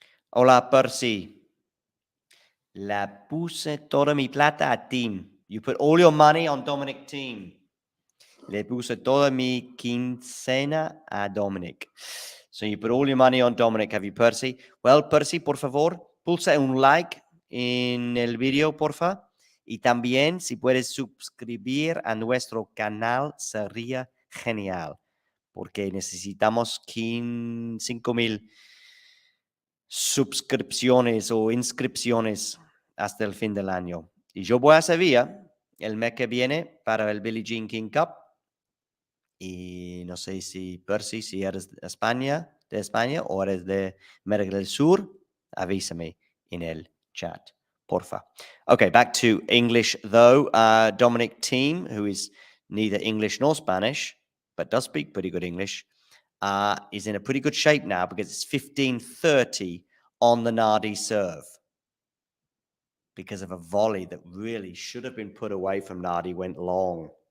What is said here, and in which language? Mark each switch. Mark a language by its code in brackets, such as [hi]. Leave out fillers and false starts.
[es] Hola, Percy. La puse toda mi plata a Thiem. [en] You put all your money on Dominic Thiem. [es] Le puse toda mi quincena a Dominic. [en] So you put all your money on Dominic, have you, Percy? [es] Well, Percy, por favor, pulsa un like en el video, porfa. Y también, si puedes suscribir a nuestro canal, sería genial. Porque necesitamos 5,000 suscripciones o inscripciones hasta el fin del año. Y yo voy a Sevilla el mes que viene para el Billie Jean King Cup. Y no sé si Percy, si eres de España o eres de América del Sur, avísame en el chat, porfa. [en] Okay, back to English though. Dominic Thiem, who is neither English nor Spanish, but does speak pretty good English, is in a pretty good shape now because it's 15-30 on the Nardi serve because of a volley that really should have been put away from Nardi, went long.